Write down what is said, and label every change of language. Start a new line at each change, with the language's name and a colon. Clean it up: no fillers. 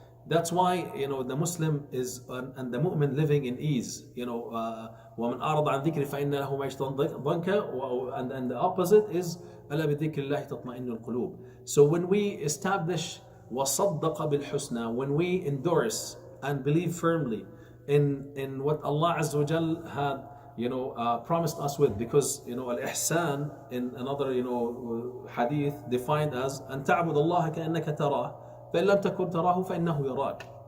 English: That's why the Muslim is and the mu'min living in ease.
Arabic: وَمَنْ أَعْرَضَ عَنْ ذِكْرِ فَإِنَّ لَهُ مَعِيشَةً ضَنْكًا,
English: and the opposite is
Arabic: أَلَا بِذِكْرِ اللَّهِ تَطْمَئِنُّ الْقُلُوبِ.
English: So when we establish
Arabic: وَصَدَّقَ بِالْحُسْنَى,
English: when we endorse and believe firmly in what Allah Azza wa Jal had promised us with, because al-ihsan in another hadith defined as
Arabic: أن تعبد الله كأنك تراه فإن لم تكن تراه فإنه يراك.